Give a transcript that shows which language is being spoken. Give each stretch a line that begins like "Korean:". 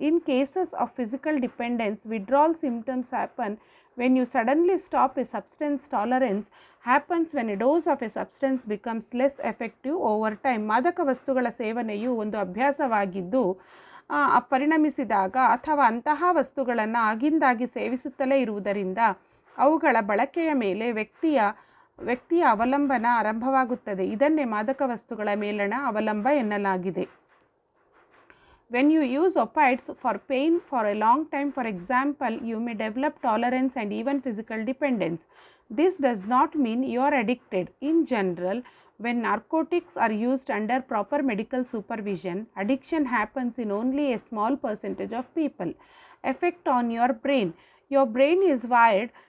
English: In cases of physical dependence, withdrawal symptoms happen when you suddenly stop a substance. Tolerance happens when a dose of a substance becomes less effective over time.
Kannada: ಮಾದಕ ವಸ್ತುಗಳ ಸೇವನೆಯು ಒಂದು ಅಭ್ಯಾಸವಾಗಿದ್ದು ಪರಿಣಮಿಸಿದಾಗ ಅಥವಾ ಅಂತಹ ವಸ್ತುಗಳನ್ನು ಆಗಿಂದಾಗಿ ಸೇವಿಸುತ್ತಲೇ ಇರುವುದರಿಂದ ಅವುಗಳ ಬಳಕೆಯ ಮೇಲೆ ವ್ಯಕ್ತಿಯ ಅವಲಂಬನ ಆರಂಭವಾಗುತ್ತದೆ. ಇದನ್ನೇ ಮಾದಕ ವಸ್ತುಗಳ ಮೇಲಣ ಅವಲಂಬ ಎನ್ನಲಾಗಿದೆ.
English: When you use opioids for pain for a long time, for example, you may develop tolerance and even physical dependence. This does not mean you are addicted. In general, when narcotics are used under proper medical supervision, addiction happens in only a small percentage of people. Effect on your brain. Your brain is wired